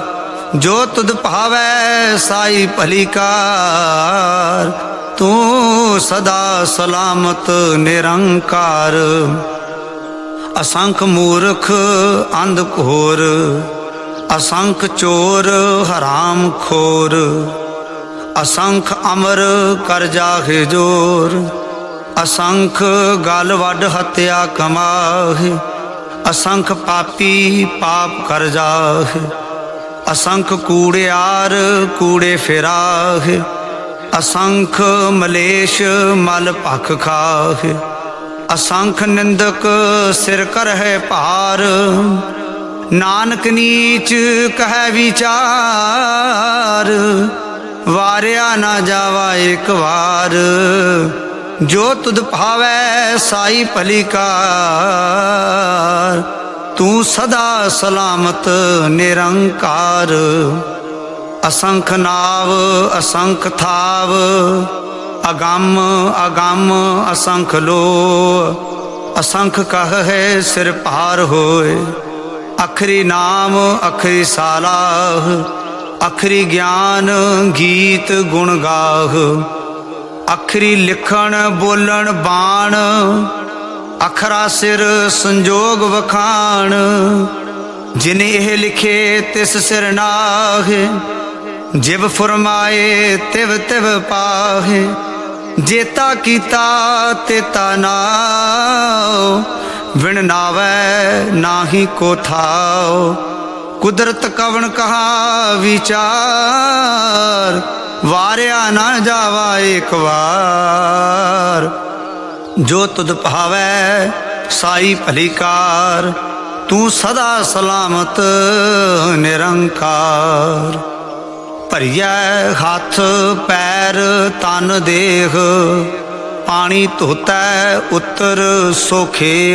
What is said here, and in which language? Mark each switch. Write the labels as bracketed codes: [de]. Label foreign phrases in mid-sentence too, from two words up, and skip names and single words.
[pa] ਜੋ ਤੁਧ ਭਾਵੈ ਸਾਈ ਭਲੀਕਾਰ, ਤੂ ਸਦਾ ਸਲਾਮਤ ਨਿਰੰਕਾਰ। ਅਸੰਖ ਮੂਰਖ ਅੰਧ ਘੋਰ, ਅਸੰਖ ਚੋਰ ਹਰਾਮ ਖੋਰ। ਅਸੰਖ ਅਮਰ ਕਰ ਜਾਹੇ ਜੋਰ, ਅਸੰਖ ਗਲ ਵਡ ਹਤਿਆ ਕਮਾਹੇ। ਅਸੰਖ ਪਾਪੀ ਪਾਪ ਕਰ ਜਾਹੇ, ਅਸੰਖ ਕੂੜਿਆਰ ਕੂੜੇ ਫਿਰਾਹੇ। ਅਸੰਖ ਮਲੇਸ਼ ਮਲ ਪਖ ਖਾਹੇ, ਅਸੰਖ ਨਿੰਦਕ ਸਿਰ ਕਰ ਹੈ ਪਾਰ। ਨਾਨਕ ਨੀਚ ਕਹ ਵਿਚਾਰ, ਵਾਰਿਆ ਨਾ ਜਾਵਾ ਏਕ ਬਾਰ। ਜੋ ਤੁਧ ਭਾਵੈ ਸਾਈ ਭਲੀਕਾਰ, ਤੂ ਸਦਾ ਸਲਾਮਤ ਨਿਰੰਕਾਰ। ਅਸੰਖ ਨਾਵ ਅਸੰਖ ਥਾਵ, ਅਗੰਮ ਅਗੰਮ ਅਸੰਖ ਲੋ। ਅਸੰਖ ਕਹ ਹੈ ਸਿਰ ਪਾਰ ਹੋਏ, ਅਖਰੀ ਨਾਮ ਅਖਰੀ ਸਾਲਾਹ। ਅਖਰੀ ਗਿਆਨ ਗੀਤ ਗੁਣ ਗਾਹ, ਅਖਰੀ ਲਿਖਣ ਬੋਲਣ ਬਾਣ। ਅਖਰਾ ਸਿਰ ਸੰਜੋਗ ਵਖਾਣ, ਜਿਨ ਏਹ ਲਿਖੇ ਤਿਸ ਸਿਰ ਨਾਹੇ। ਜਿਵ ਫੁਰਮਾਏ ਤਿਵ ਤਿਵ ਪਾਹੇ, ਜੇਤਾ ਕੀਤਾ ਤੇਤਾ ਨਾਓ। ਵਿਣ ਨਾਵੈ ਨਾਹੀ ਕੋ ਥਾਓ, ਕੁਦਰਤ ਕਵਨ ਕਹਾ ਵਿਚਾਰ। ਵਾਰਿਆ ਨਾ ਜਾਵਾ ਏਕ ਬਾਰ। ਜੋ ਤੁਧ ਭਾਵੈ ਸਾਈ ਭਲੀਕਾਰ, ਤੂ ਸਦਾ ਸਲਾਮਤ ਨਿਰੰਕਾਰ। ਭਰਿਆ ਹਾਥ ਪੈਰ ਤਨ ਦੇਹ, ਪਾਨੀ ਧੋਤਾ ਉਤਰ ਸੋਖੇਹ।